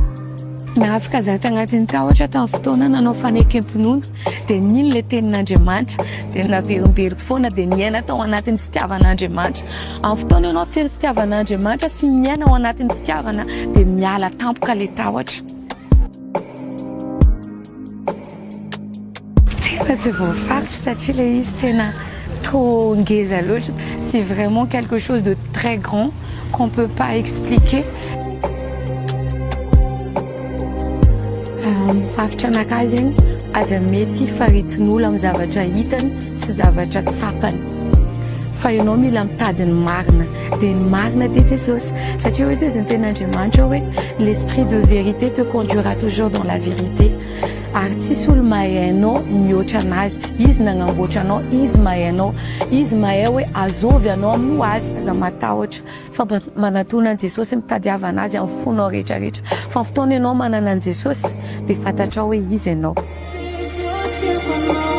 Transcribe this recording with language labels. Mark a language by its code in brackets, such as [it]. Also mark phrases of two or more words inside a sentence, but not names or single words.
[mg] Nahavaka za tagnatin'ny tahotra tamin'ny fotoana nanao fanekam-pinoana dia nino ilay tenin'Andriamanitra dia naverimberiko foana dia niaina tao anatin'ny fitiavan'Andriamanitra. Amin'ny fotoana ianao feno fitiavan'Andriamanitra sy miaina ao anatin'ny fitiavana dia miala tampoka ilay tahotra. Tena tsy voafaritra satria ilay izy tena trop ngeza loatra. [fr] C'est vraiment quelque chose de très grand qu'on ne peut pas expliquer. [mg] Hafitra anakahy zegny aza mety faritin'olo amin'ny zavatra hitany sy zavatra tsapany fa ianao mila mitady ny marina dia ny marina dia Jesosy satria hoe izy ny ten'Andriamanitra hoe [fr] l'esprit de vérité te conduira toujours dans la vérité [mg] ary tsisy olo mahay anao mihoatra anazy. Izy nagnamboatra anao, izy mahay anao, izy mahay hoe azovy anao amin'ny ho avy. Aza matahotra fa manatona an'i Jesosy mitadiava anazy amin'ny fonao rehetrarehetra fa fotoana ianao manana an'i Jesosy dia fantatra hoe izy ianao.